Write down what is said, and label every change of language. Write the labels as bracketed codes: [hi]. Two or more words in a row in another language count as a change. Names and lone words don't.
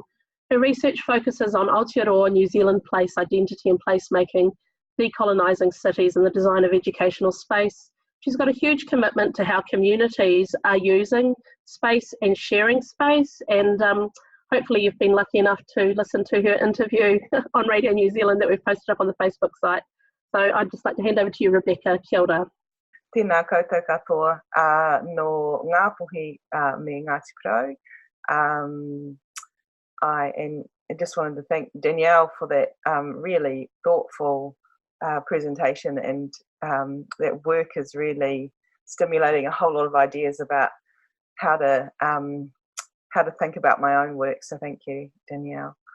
[en] Her research focuses on Aotearoa New Zealand place identity and placemaking, decolonising cities, and the design of educational space. She's got a huge commitment to how communities are using space and sharing space, and hopefully you've been lucky enough to listen to her interview on Radio New Zealand that we've posted up on the Facebook site. So I'd just like to hand over to you, Rebecca. [mi] Kia ora. Tēnā koutou katoa no ngā puhi me Ngāti Porou. [en] I just wanted to thank Danielle for that really thoughtful presentation, and that work is really stimulating a whole lot of ideas about how to think about my own work. So thank you, Danielle.